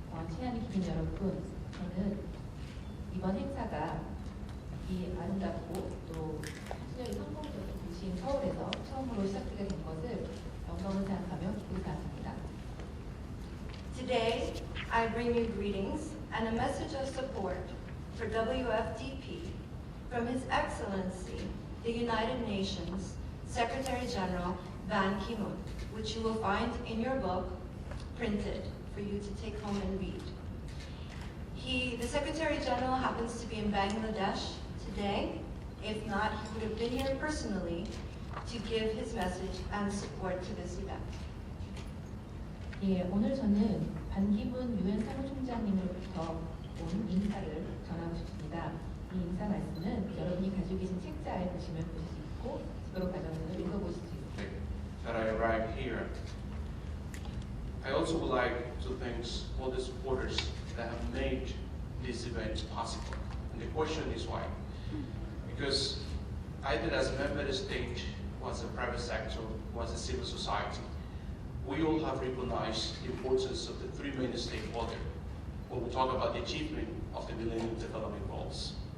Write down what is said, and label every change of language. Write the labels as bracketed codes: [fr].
[ko] 친한 기민 여러분, 저는 이번 행사가 이 아름답고 또 실력이 성공적인 도시인 서울에서 처음으로 시작되게 된 것을 영광을 생각하며 기쁘게 생각합니다. [en] Today, I bring you greetings and a message of support for WFDP from His Excellency, the United Nations Secretary General Ban Ki-moon, which you will find in your book, printed for you to take home and read. The Secretary General happens to be in Bangladesh today. If not, he would have been here personally to give his message and support to this event. [ko] 예, 오늘 저는 반기문 유엔 사무총장님으로부터 온 인사를 전하고 싶습니다. 이 인사 말씀은 여러분이 가지고 계신 책자에 보시면 보실 수 있고 집으로 가져오셔서 읽어보실 수 있습니다. [en] That I arrived here. I also would like to thank all the supporters that have made this event possible. And the question is why? Because either as a member state, was a private sector, was a civil society, we all have recognized the importance of the three main stakeholders when we talk about the achievement of the Millennium Development Goals.